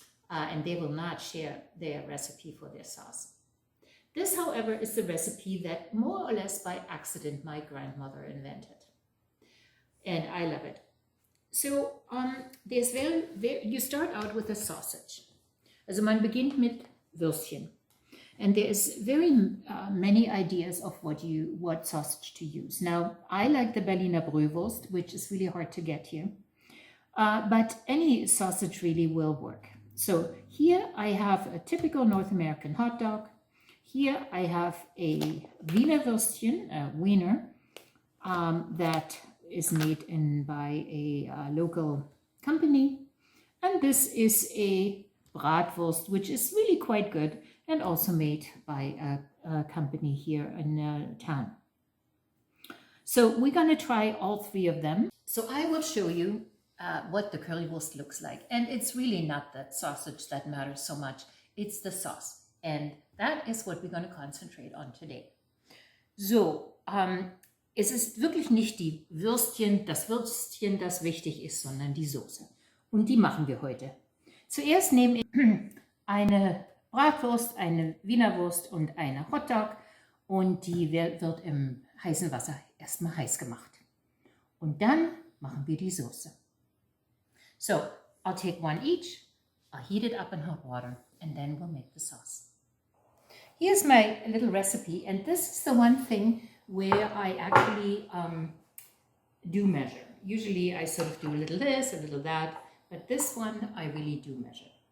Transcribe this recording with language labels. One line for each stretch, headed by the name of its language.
English: And they will not share their recipe for their sauce. This, however, is the recipe that more or less by accident my grandmother invented. And I love it. So you start out with a sausage.
German: Also man beginnt mit Würstchen.
English: And there is very many ideas of what sausage to use. Now, I like the Berliner Brühwurst, which is really hard to get here. But any sausage really will work. So here I have a typical North American hot dog. Here I have a Wiener Würstchen, a wiener, that is made by a local company. And this is a Bratwurst, which is really quite good and also made by a company here in town. So we're going to try all three of them. So I will show you what the currywurst looks like. And it's really not the sausage that matters so much. It's the sauce. And that is what we're going to concentrate on today.
German: So, es ist wirklich nicht das Würstchen, das wichtig ist, sondern die Soße. Und die machen wir heute. Zuerst nehme ich eine Bratwurst, eine Wiener Wurst und eine Hotdog und die wird im heißen Wasser erstmal heiß gemacht. Und dann machen wir die Soße.
English: So, I'll take one each, I'll heat it up in hot water, and then we'll make the sauce. Here's my little recipe, and this is the one thing where I actually do measure. Usually I sort of do a little this, a little that, but this one I really do measure.